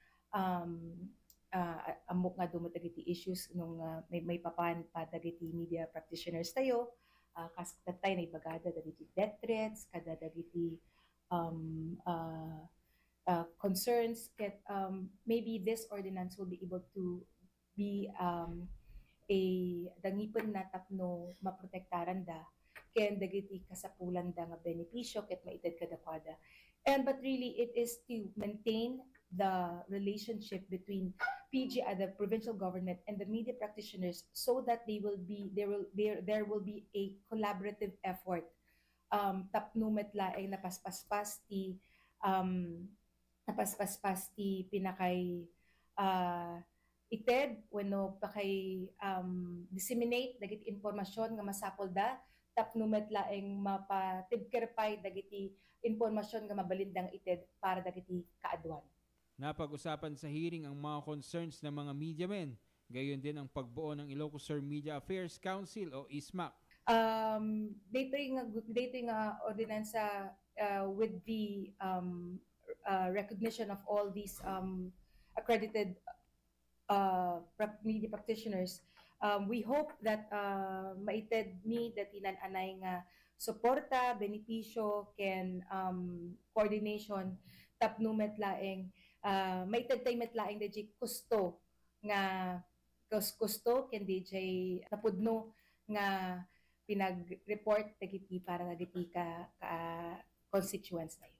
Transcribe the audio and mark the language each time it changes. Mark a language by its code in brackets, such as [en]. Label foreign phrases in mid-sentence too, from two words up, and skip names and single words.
[ilo] amok nga dumot dagiti issues nung may papan pa dagiti [en] media practitioners [ilo] tayo kas tatay na ibagada dagiti [en] death threats [ilo] kada dagiti concerns ket [en] maybe this ordinance will be able to be a [ilo] dangipon na tapno maprotektaran da ken dagiti kasapulan da nga benepisyo ket maited kadakwada. [en] But really it is to maintain the relationship between PG and the provincial government and the media practitioners so that there will be a collaborative effort [ilo] tapnumet laeng napaspaspas ti pinakay ited wenno pakay disseminate dagiti informasyon nga masapol da tapnumet laeng mapatibkerpay dagiti informasyon nga mabalindang ited para dagiti kaadwan. [tl] Napag-usapan sa hearing ang mga concerns ng mga [en] media men, [tl] gayon din ang pagbuo ng Ilocos Sur Media Affairs Council o ISMAC. [ilo] Dito nga ordinansa [en] with the recognition of all these accredited media practitioners, we hope that [ilo] maited mi datinan anay nga suporta, benepisyo, ken coordination tapnumet laeng maited tay met laeng DJ kusto nga kusto ken DJ napudno nga pinag-report dagiti para dagiti ka constituents tayo.